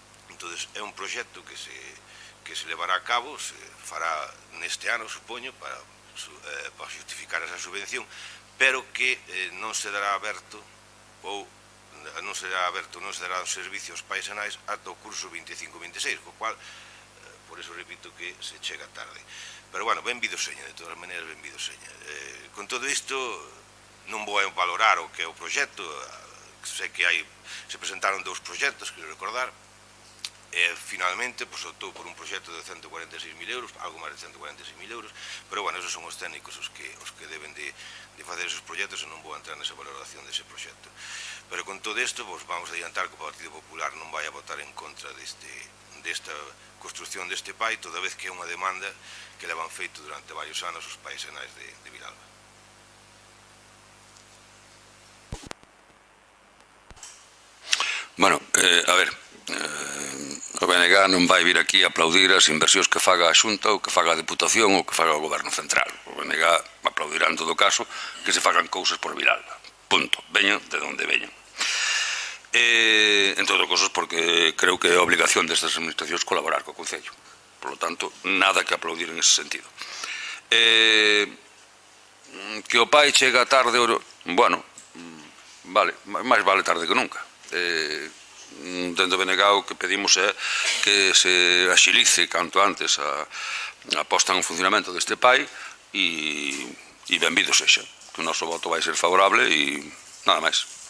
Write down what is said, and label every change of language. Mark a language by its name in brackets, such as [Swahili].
[Galician] Entonces é un proxecto que se levará a cabo, se fará neste ano, supoño, para justificar esa subvención, pero que non se dará aberto ou non se dará o servicio aos pais e nais ata o curso 25-26, co cual por eso repito que se chega tarde. Pero bueno, benvido seña, de todas as maneiras benvido seña. Con todo isto non vou a valorar o que é o proxecto, sei que se presentaron dous proxectos, quero recordar, e finalmente optou por un proxecto de 146.000 euros, algo máis de 146.000 euros, pero bueno, esos son os técnicos os que deben de facer esos proxectos e non vou a entrar nesa valoración dese proxecto. Pero con todo isto, vamos a adiantar que o Partido Popular non vai a votar en contra desta construcción deste PAI, toda vez que é unha demanda que levan feito durante varios anos os pais e nais de Vilalba. Bueno, a ver, o BNG non vai vir aquí a aplaudir as inversións que faga a Xunta ou que faga a Diputación ou que faga o Goberno Central. O BNG aplaudirá en todo caso que se fagan cousas por Vilalba. Punto. Veñan de onde veñan. En todo caso, porque creo que é a obligación destas administracións colaborar co Concello. [Spanish] Por lo tanto, nada que aplaudir en ese sentido. [Galician] Que o PAI chega tarde, bueno, vale, máis vale tarde que nunca. Dentro do BNG o que pedimos é que se axilice canto antes a posta en funcionamento deste PAI e benvido sexa, que o noso voto vai ser favorable e nada máis.